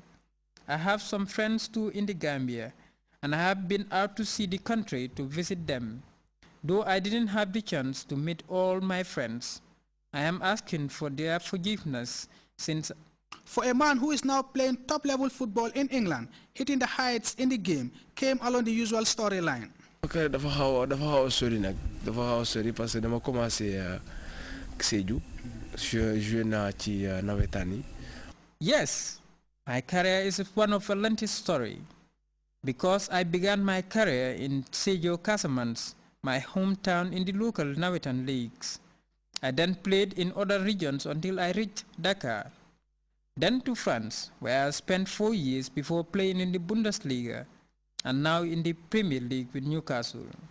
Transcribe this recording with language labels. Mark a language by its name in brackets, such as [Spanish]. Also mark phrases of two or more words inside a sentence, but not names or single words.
[English] I have some friends too in the Gambia, and I have been out to see the country to visit them. Though I didn't have the chance to meet all my friends, I am asking for their forgiveness since... For a man who is now playing top-level football in England, hitting the heights in the game came along the usual storyline. [Wolof] Okay, dafa xaw sori nag dafa xaw sori [French] parce que [Wolof] dama commencé Sédhiou joué naa ci nawetaan yi. [English] Yes, my career is one of a lengthy story because I began my career in Sédhiou Casamance, my hometown, in the local nawetaan leagues. I then played in other regions until I reached Dakar. Then to France, where I spent 4 years before playing in the Bundesliga, and now in the Premier League with Newcastle.